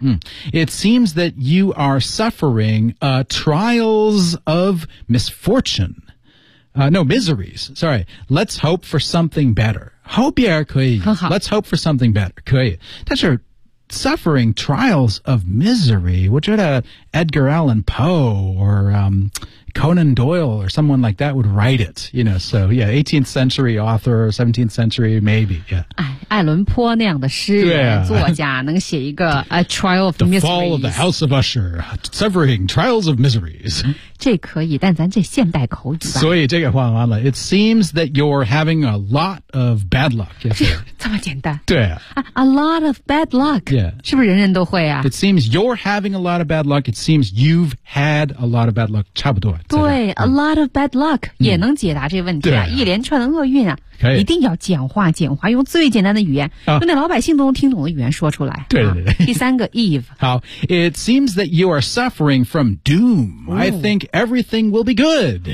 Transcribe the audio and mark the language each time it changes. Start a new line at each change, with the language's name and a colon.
English: 嗯嗯、It seems that you are suffering Trials of misfortune No miseries Sorry Let's hope for something betterHope
Chinese: 也可以
English: Let's hope for something better
Chinese: 可以但是
English: Suffering trials of misery
Chinese: 我觉得
English: Edgar Allan Poe Or、Conan Doyle Or someone like that would write it You know so yeah 18th century author 17th century maybe yeah.
Chinese: 艾伦坡那样的诗人、啊、作家能写一个
English: A trial of the misery The fall of the house of Usher Suffering trials of miseries
Chinese: 这可以但咱这现代口语所以这个换完了
English: It seems that you're having a lot of bad luck
Chinese: 这么简单对、啊、
English: A lot of bad luck、 yeah.
Chinese: 是不是人人都会啊
English: It seems you're having a lot of bad luck It seems you've had a lot of bad luck
Chinese: 差不多对
English: A lot of bad luck、
Chinese: 嗯、也能解答这问题 啊, 对啊一连串的厄运啊可以一定要简化简化用最简单的语言、啊、用那老百姓都能听懂的语言说出来对对对、啊、第三个 Eve
English: 好 It seems that you are suffering from doom、哦、I think everything will be good、